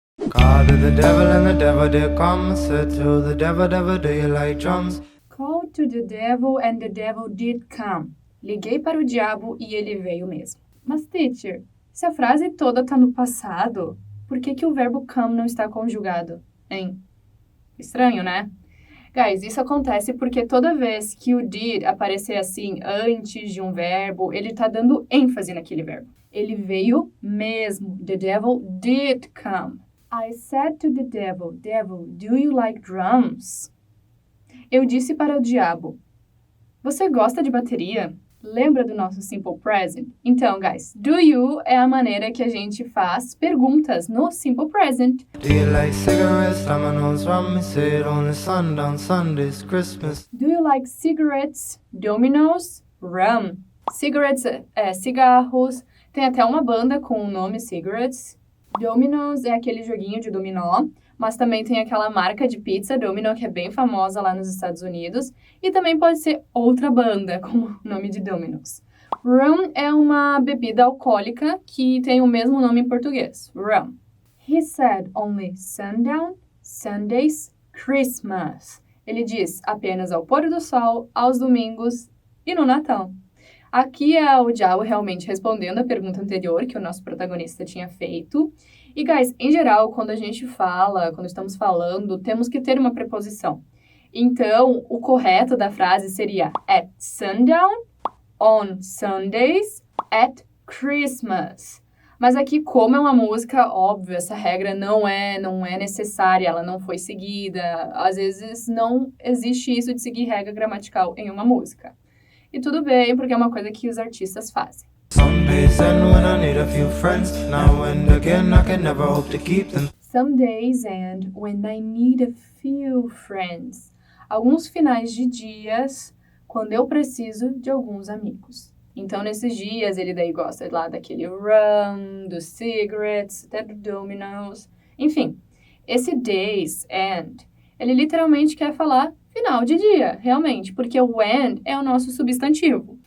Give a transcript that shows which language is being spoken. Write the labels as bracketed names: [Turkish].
[English] Call to the devil and the devil did come. Said to the devil, devil, do you like drums? Call to the devil and the devil did come. [Portuguese] Liguei para o diabo e ele veio mesmo. Mas, teacher, se a frase toda tá no passado, por que o verbo come não está conjugado? Hein? Estranho, né? Guys, isso acontece porque toda vez que o did aparecer assim antes de um verbo, ele tá dando ênfase naquele verbo. Ele veio mesmo. [English] The devil did come. I said to the devil, devil, do you like drums? [Portuguese] Eu disse para o diabo, você gosta de bateria? Lembra do nosso simple present? Então, guys, do you é a maneira que a gente faz perguntas no simple present. [English] Do you like cigarettes, dominoes, rum? You say it on the sundown, Sunday's Christmas. Do you like cigarettes, dominoes, rum? [Portuguese] Cigarettes é cigarros. Tem até uma banda com o nome Cigarettes. Dominoes é aquele joguinho de dominó. Mas também tem aquela marca de pizza, Domino, que é bem famosa lá nos Estados Unidos. E também pode ser outra banda, com o nome de Domino's. Rum é uma bebida alcoólica que tem o mesmo nome em português, rum. [English] He said only sundown, Sundays, Christmas. [Portuguese] Ele diz apenas ao pôr do sol, aos domingos e no Natal. Aqui é o diabo realmente respondendo a pergunta anterior que o nosso protagonista tinha feito. E, guys, em geral, quando a gente fala, quando estamos falando, temos que ter uma preposição. Então, o correto da frase seria [English] at sundown, on Sundays, at Christmas. [Portuguese] Mas aqui, como é uma música, óbvio, essa regra não é necessária, ela não foi seguida. Às vezes, não existe isso de seguir regra gramatical em uma música. E tudo bem, porque é uma coisa que os artistas fazem. [English] Some days end when I need a few friends. Now and again I can never hope to keep them. Some days end when I need a few friends. [Portuguese] Alguns finais de dias quando eu preciso de alguns amigos. Então, nesses dias, ele daí gosta lá daquele rum, dos cigarettes, até do Domino's. Enfim, esse [English] days end, [Portuguese] ele literalmente quer falar final de dia, realmente, porque o end é o nosso substantivo.